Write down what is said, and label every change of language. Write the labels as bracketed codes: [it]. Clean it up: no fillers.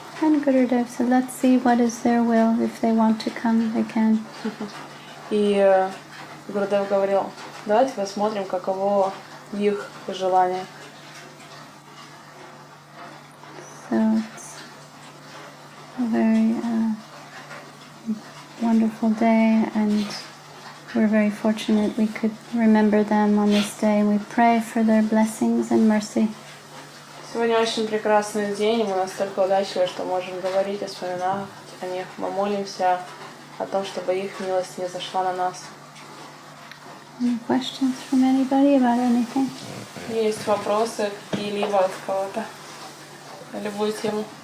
[en] And Gurudev said, let's see what is their will. If they want to come, they can. [ru] И Гурудев говорил, давайте посмотрим, каково их желание. [en] So it's a very wonderful day, and we're very fortunate we could remember them on this day, and we pray for their blessings and mercy. [ru] Сегодня очень прекрасный день, и мы настолько удачливы, что можем говорить и вспоминать о них. Мы молимся о том, чтобы их милость не зашла на нас. [en] Any questions from anybody about anything? [ru] Есть вопросы какие-либо от кого-то на любую тему?